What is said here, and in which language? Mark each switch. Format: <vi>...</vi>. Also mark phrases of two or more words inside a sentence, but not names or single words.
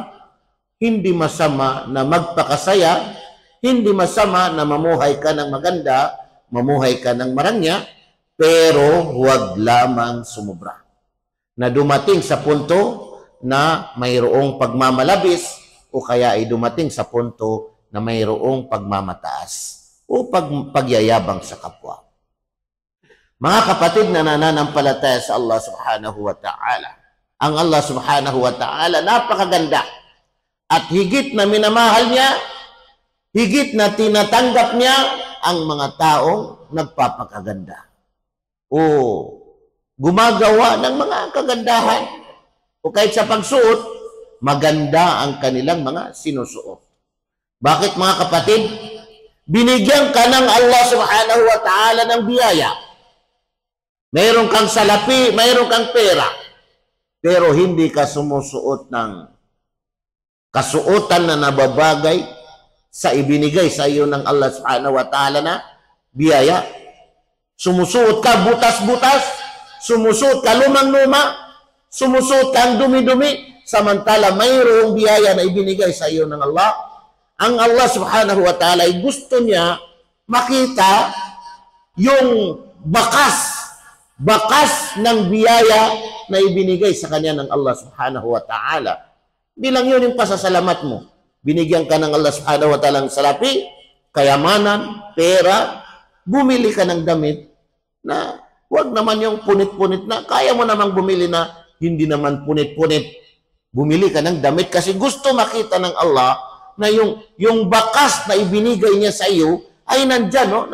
<tl>Hindi masama na magpakasaya, hindi masama na mamuhay ka ng maganda, mamuhay ka ng marangya, pero huwag lamang sumubra. Na dumating sa punto na mayroong pagmamalabis o kaya ay dumating sa punto na mayroong pagmamataas o pagyayabang sa kapwa. Mga kapatid na nananampalataya sa Allah</tl> <ar>سبحانه وتعالى,</ar> <tl>ang Allah</tl> <ar>سبحانه وتعالى</ar> <tl>napakaganda at higit na minamahal niya, higit na tinatanggap niya ang mga taong nagpapakaganda o gumagawa ng mga kagandahan o kahit sa pagsuot, maganda ang kanilang mga sinusuot. Bakit mga kapatid? Binigyan ka ng Allah</tl> <ar>سبحانه وتعالى</ar> <tl>ng biyaya. Mayroon kang salapi, mayroon kang pera, pero hindi ka sumusuot ng kasuotan na nababagay sa ibinigay sa iyo ng Allah</tl> <ar>سبحانه وتعالى</ar> <tl>na biyaya. Sumusuot ka butas-butas, sumusuot ka lumang-luma, sumusuot ka ang dumi-dumi, samantala mayroong biyaya na ibinigay sa iyo ng Allah. Ang Allah</tl> <ar>سبحانه وتعالى</ar> <tl>ay gusto niya makita yung bakas ng biyaya na ibinigay sa kanya ng Allah</tl> <ar>سبحانه وتعالى.</ar> <tl>Bilang yun yung pasasalamat mo. Binigyan ka ng Allah</tl> <ar>سبحانه وتعالى</ar> <tl>ng salapi, kayamanan, pera, bumili ka ng damit na huwag naman yung punit-punit na, kaya mo namang bumili na hindi naman punit-punit. Bumili ka ng damit kasi gusto makita ng Allah na yung bakas na ibinigay niya sa iyo ay nandyan, no?</tl>